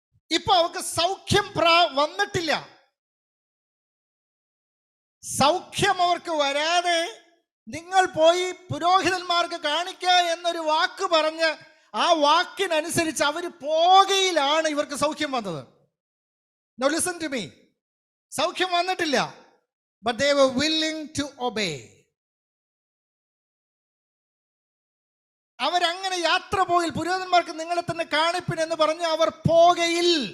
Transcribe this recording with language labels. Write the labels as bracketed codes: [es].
[ml] ഇപ്പൊ അവർക്ക് സൗഖ്യം വന്നിട്ടില്ല. സൗഖ്യം അവർക്ക് വരാതെ നിങ്ങൾ പോയി പുരോഹിതന്മാർക്ക് കാണിക്കുക എന്നൊരു വാക്ക് പറഞ്ഞ് ആ വാക്കിനനുസരിച്ച് അവർ പോകയിലാണ് ഇവർക്ക് സൗഖ്യം വന്നത്. [en] Now listen to me. [ml] സൗഖ്യം വന്നിട്ടില്ല, [en] but they were willing to obey. [ml] അവരങ്ങനെ യാത്ര പോയിൽ പുരോഹിതന്മാർക്ക് നിങ്ങളെ തന്നെ കാണിപ്പിൻ എന്ന് പറഞ്ഞ് അവർ പോകയിൽ.